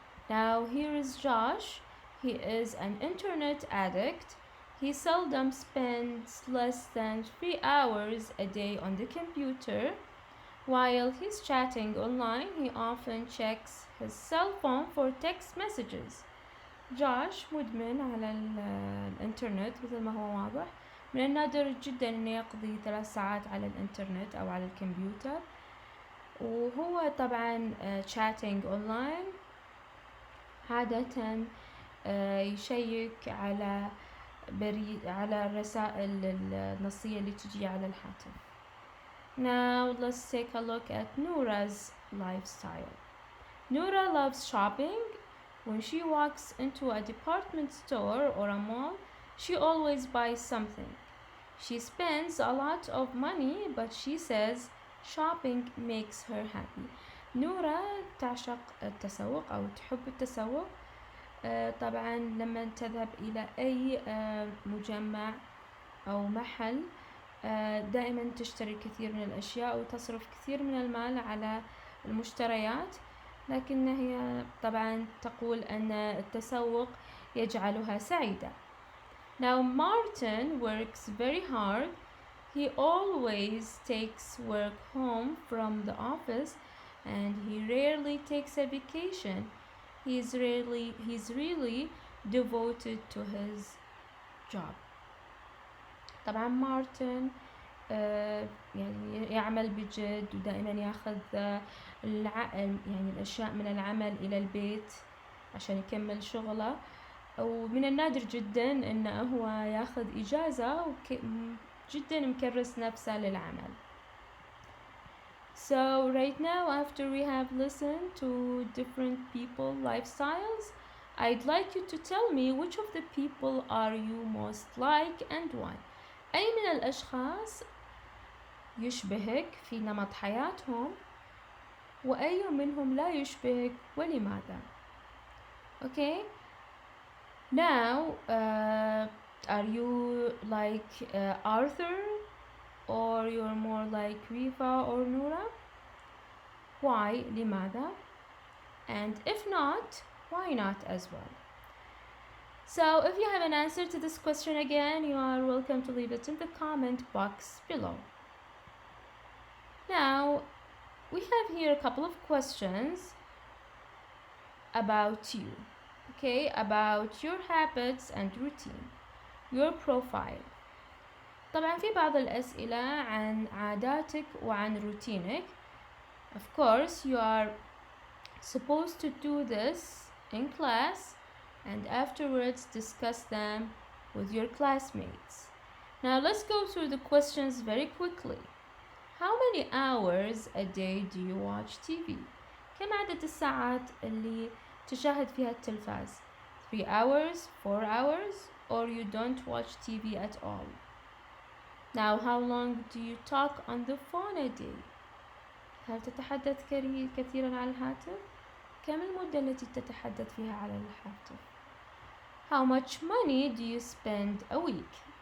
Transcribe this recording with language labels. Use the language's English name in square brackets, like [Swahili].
[English] Now here is Josh. He is an internet addict. He seldom spends less than 3 hours a day on the computer. While he's chatting online, he often checks his cell phone for text messages. [Arabic] جاش مدمن على الانترنت مثل ما هو واضح. من النادر جدا انه يقضي 3 ساعات على الانترنت او على الكمبيوتر، وهو طبعا [English] chatting online [Arabic] عادة يشيك على على الرسائل النصية اللي تجي على الهاتف. [English] Now let's take a look at Noura's lifestyle. Noura loves shopping. When she walks into a department store or a mall, she always buys something. She spends a lot of money, but she says shopping makes her happy. [Arabic] نورا تعشق التسوق أو تحب التسوق. طبعا لما تذهب إلى أي مجمع أو محل دائما تشتري كثير من الأشياء وتصرف كثير من المال على المشتريات، لكن هي طبعا تقول أن التسوق يجعلها سعيدة. [English] Now Martin works very hard. He always takes work home from the office and he rarely takes a vacation. He's really devoted to his job. [Arabic] طبعا مارتن يعني يعمل بجد ودائما ياخذ يعني الأشياء من العمل إلى البيت عشان يكمل شغله، ومن النادر جدا إنه هو ياخذ إجازة جدا مكرس نفسه للعمل. [English] So right now, after we have listened to different people lifestyles, I'd like you to tell me which of the people are you most like and why. [Arabic] أي من الأشخاص يشبهك في نمط حياتهم وأي منهم لا يشبهك ولماذا. [English] Okay, now are you like Arthur, or you're more like Rifa or Noura? Why? [Arabic] لماذا? [English] And if not, why not as well? So if you have an answer to this question again, you are welcome to leave it in the comment box below. Now, we have here a couple of questions about you, okay, about your habits and routine, your profile. [Arabic] طبعا في بعض الأسئلة عن عاداتك وعن روتينك. [English] Of course, you are supposed to do this in class and afterwards discuss them with your classmates. Now let's go through the questions very quickly. How many hours a day do you watch TV? [Arabic] كم عدد الساعات اللي تشاهد فيها التلفاز؟ [English] 3 hours, 4 hours, or you don't watch TV at all? Now, how long do you talk on the phone a day? [Arabic] هل تتحدث كثيرا على الهاتف؟ كم المدة التي تتحدث فيها على الهاتف؟ [English] How much money do you spend a week?